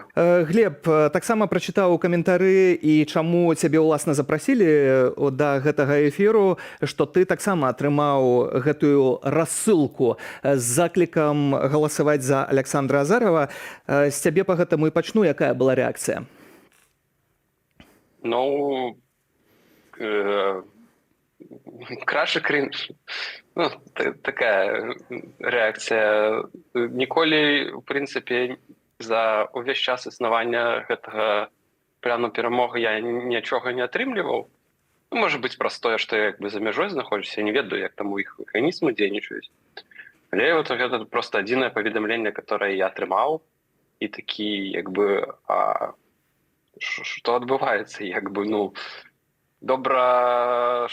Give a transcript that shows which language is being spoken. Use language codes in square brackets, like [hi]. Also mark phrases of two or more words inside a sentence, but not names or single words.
[be] Глеб, таксама прачытаў каментары і чаму цябе ўласна запрасілі да гэтага эфіру, што ты таксама атрымаў гэтую рассылку з заклікам галасаваць за Александра Азарова. З цябе па гэтаму і пачну, якая была рэакцыя? [uk] Ну, краще крінж. Ну, така реакція. [be] Ніколі, [uk] в принципі, за увесь час існування [be] гэтага плану перамоги я нічога не атрымліваў. [uk] Ну, може бути [be] простое, што я за мяжой знаходжуся, я не ведаю, як там у іх механізмы дзейнічаюць. Але вот гэта просто адзінае паведамленне, которое я атрымаў, і такі, што адбываецца, ну, добра,